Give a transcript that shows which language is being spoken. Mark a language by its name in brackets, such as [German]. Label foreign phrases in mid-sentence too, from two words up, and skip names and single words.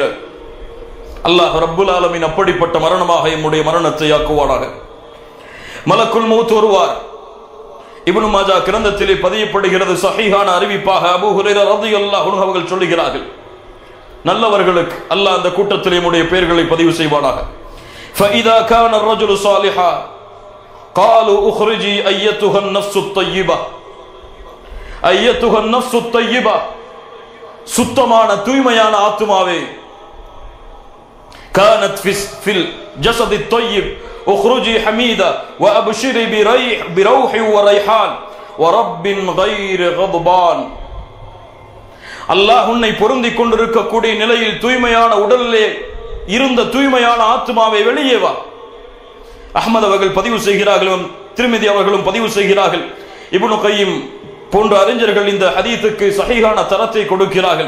[Arabic] الله رب العالمين [Tamil] அப்படிப்பட்ட மரணமாக நம்முடைய மரணத்தை ஆக்குவானாக. [Arabic] ملك الموت [Tamil] வருவார். இப்னு மாஜா கிரந்தத்திலே பதியப்படுகிறது, சஹீஹான அறிவிப்பாக அபூ ஹுரைரா [Arabic] رضي الله عنه [Tamil] அவர்கள் சொல்லுகிறார்கள், நல்லவர்களுக்கு அல்லாஹ் அந்த கூட்டத்திலே நம்முடைய பெயர்களை பதிவு செய்வானாக. [Arabic] فَإِذَا كَانَ الرَّجُلُ صَالِحًا قَالُوا اخْرُجِي أَيَّتُهَا النَّفْسُ الطَّيِّبَةُ. أَيَّتُهَا النَّفْسُ الطَّيِّبَةُ, [Tamil] சுத்தமான தூய்மையான ஆத்துமாவே. [Arabic] كانت في الجسد الطيب اخرجي حميدة وابشري بروح وريحان ورب غير غضبان. [Tamil] அல்லாஹ் உன்னை பொருந்திக் கொண்டிருக்கக்கூடிய நிலையில் தூய்மையான உடலிலே இருந்த தூய்மையான ஆத்மாவை வெளியே வா. அஹ்மத் அவர்கள் பதிவு செய்கிறார்கள், திர்மிதி அவர்களும் பதிவு செய்கிறார்கள். இப்னு கய்யிம் போன்ற அறிஞர்கள் இந்த ஹதீஸுக்கு சஹீஹான தரத்தை கொடுக்கிறார்கள்.